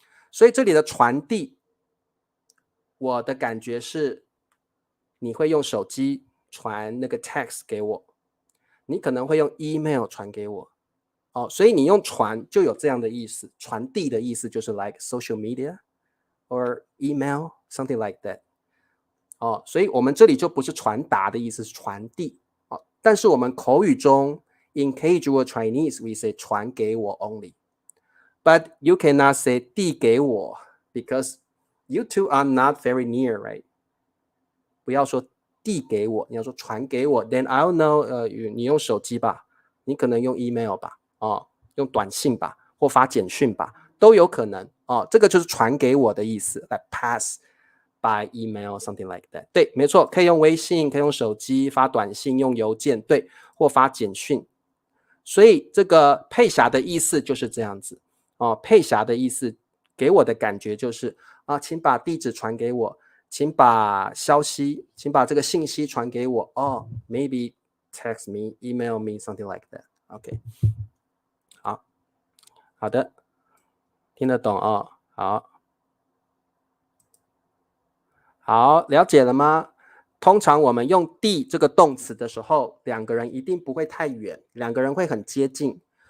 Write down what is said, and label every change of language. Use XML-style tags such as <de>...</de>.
<zh>所以这里的传递，我的感觉是你会用手机传那个 text 给我，你可能会用 email 传给我。所以你用传就有这样的意思，传递的意思就是</zh> <en>like social media or email, something like that.</en> <zh>所以我们这里就不是传达的意思，是传递。但是我们口语中</zh> <en>in casual Chinese we say 传给我 only. But you cannot say 递给我 because you two are not very near, right?</en> <zh>不要说递给我，你要说传给我</zh> <en>then I'll know</en> <zh>你用手机吧，你可能用 email 吧，用短信吧，或发简讯吧，都有可能。这个就是传给我的意思</zh> <en>like pass by email, something like that.</en> <zh>对，没错，可以用微信，可以用手机发短信，用邮件，对，或发简讯。所以这个配辖的意思就是这样子。配辖的意思给我的感觉就是请把地址传给我，请把消息，请把这个信息传给我。</zh> <en>maybe text me, email me, something like that.</en> <zh>OK， 好的，听得懂好，了解了吗？通常我们用递这个动词的时候，两个人一定不会太远，两个人会很接近。</zh>